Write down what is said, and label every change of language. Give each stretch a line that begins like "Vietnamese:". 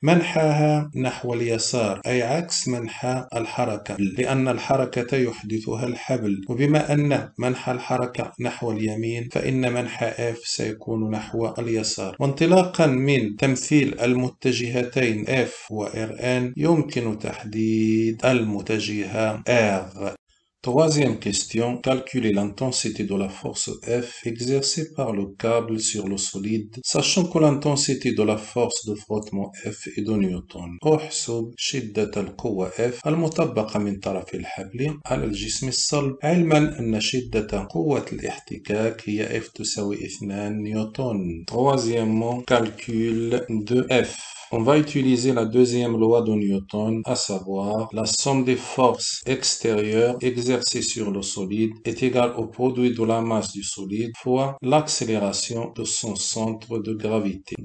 Arabic: منحاها نحو اليسار أي عكس منحى الحركة، لأن الحركة يحدثها الحبل، وبما أن منحى الحركة نحو اليمين فإن منحى F سيكون نحو اليسار. وانطلاقا من تمثيل المتجهتين F و Rn يمكن تحديد المتجهة R.
French: Troisième question, calculer l'intensité de la force F exercée par le câble sur le solide, sachant que l'intensité de la force de frottement F est de Newton.
Arabic: احسب شدة القوة F المطبقة من طرف الحبل على الجسم الصلب، علما أن شدة قوة الاحتكاك هي F تساوي 2 نيوتن.
French: Troisièmement, calcul de F. On va utiliser la deuxième loi de Newton, à savoir la somme des forces extérieures exercées sur le solide est égale au produit de la masse du solide fois l'accélération de son centre de gravité.